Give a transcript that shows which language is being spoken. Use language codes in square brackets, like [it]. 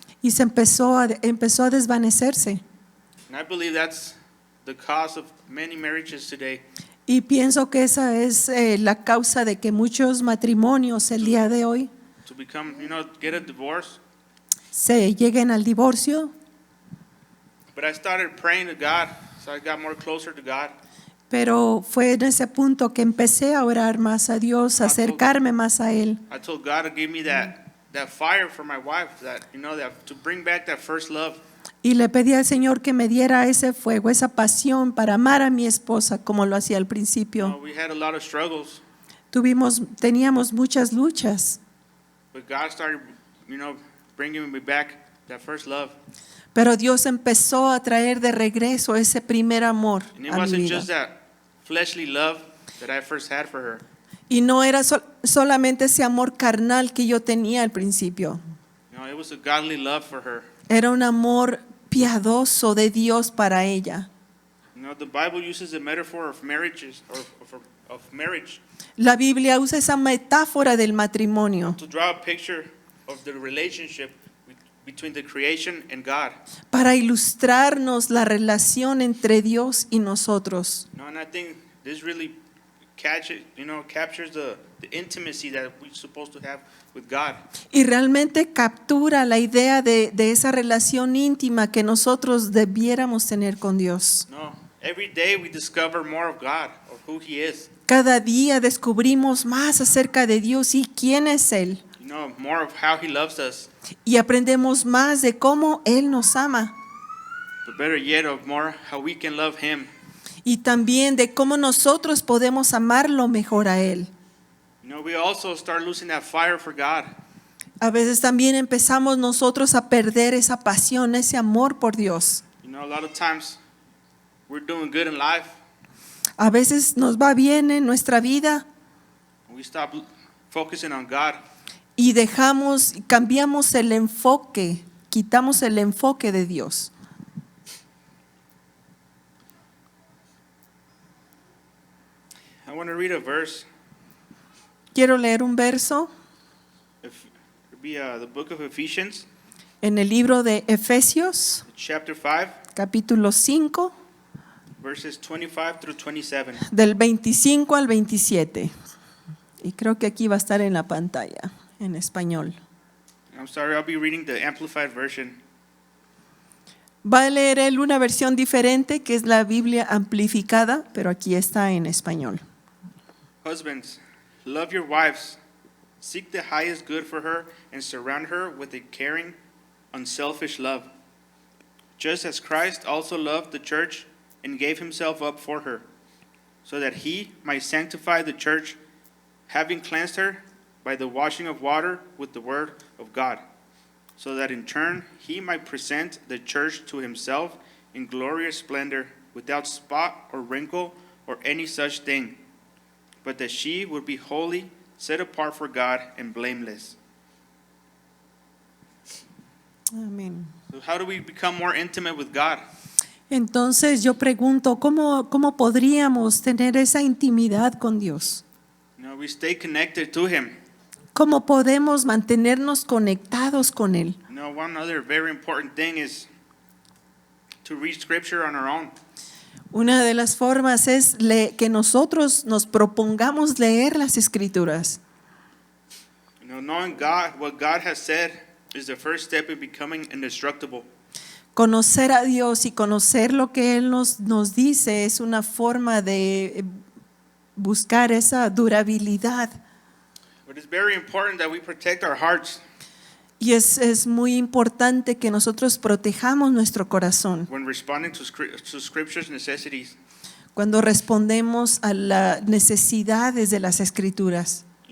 [es] y se empezó a desvanecerse. [en] And I believe that's the cause of many marriages today. [es] Y pienso que esa es la causa de que muchos matrimonios el día de hoy [en] To become, you know, get a divorce. [es] se lleguen al divorcio. [en] But I started praying to God, so I got more closer to God. [es] Pero fue en ese punto que empecé a orar más a Dios, a acercarme más a Él. [en] I told God to give me that fire for my wife, that, you know, that to bring back that first love. [es] Y le pedí al Señor que me diera ese fuego, esa pasión para amar a mi esposa como lo hacía al [en] You know, [es] principio. [en] we had a lot of struggles, [es] Teníamos muchas luchas, [en] but God started, you know, bringing me back that first love. [es] pero Dios empezó a traer de regreso ese primer amor [en] And it [es] a mi [en] wasn't [es] vida. [en] just that fleshly love that I first had for her. [es] Y no era solamente ese amor carnal que yo tenía al principio. [en] You know, it was a godly love for her. [es] Era un amor piadoso de Dios para ella. [en] You know, the Bible uses the metaphor of marriages, of marriage, [es] La Biblia usa esa metáfora del matrimonio [en] to draw a picture of the relationship between the creation and God. [es] para ilustrarnos la relación entre Dios y nosotros. [en] You know, and I think this really captures the intimacy that we're supposed to have with God. [es] Y realmente captura la idea de esa relación íntima que nosotros debiéramos tener con Dios. [en] No, every day we discover more of God, of who He is. [es] Cada día descubrimos más acerca de Dios y quién es Él. [en] You know, more of how He loves us, [es] Y aprendemos más de cómo Él nos ama. [en] but better yet, of more how we can love Him. [es] Y también de cómo nosotros podemos amarlo mejor a Él. [en] You know, we also start losing that fire for God. [es] A veces también empezamos nosotros a perder esa pasión, ese amor por Dios. [en] You know, a lot of times we're doing good in life, [es] A veces nos va bien en nuestra vida [en] and we stop focusing on God. [es] y cambiamos el enfoque, quitamos el enfoque de Dios. [en] I want to read a verse. [es] Quiero leer un verso [en] It'd be the book of Ephesians, [es] en el libro de Efesios, [en] chapter 5, [es] capítulo 5, [en] verses 25 through 27. [es] del 25 al 27. Y creo que aquí va a estar en la pantalla, en español. [en] I'm sorry, I'll be reading the Amplified version. [es] Va a leer él una versión diferente que es la Biblia amplificada, pero aquí está en español. [en] Husbands, love your wives. Seek the highest good for her and surround her with a caring, unselfish love. Just as Christ also loved the church and gave himself up for her, so that he might sanctify the church, having cleansed her by the washing of water with the word of God, so that in turn he might present the church to himself in glorious splendor, without spot or wrinkle or any such thing, but that she would be holy, set apart for God, and blameless. [es] Amén. [en] So how do we become more intimate with God? [es] Entonces yo pregunto, ¿cómo podríamos tener esa intimidad con Dios? [en] We stay connected to him. [es] ¿Cómo podemos mantenernos conectados con Él? [en] One other very important thing is to read scripture on our own. [es] Una de las formas es que nosotros nos propongamos leer las Escrituras. [en] Knowing God, what God has said, is the first step in becoming indestructible. [es] Conocer a Dios y conocer lo que Él nos dice es una forma de buscar esa durabilidad. [en] But it's very important that we protect our hearts [es] Y es muy importante que nosotros protejamos nuestro corazón [en] when responding to scripture's necessities. [es] cuando respondemos a las necesidades de las Escrituras.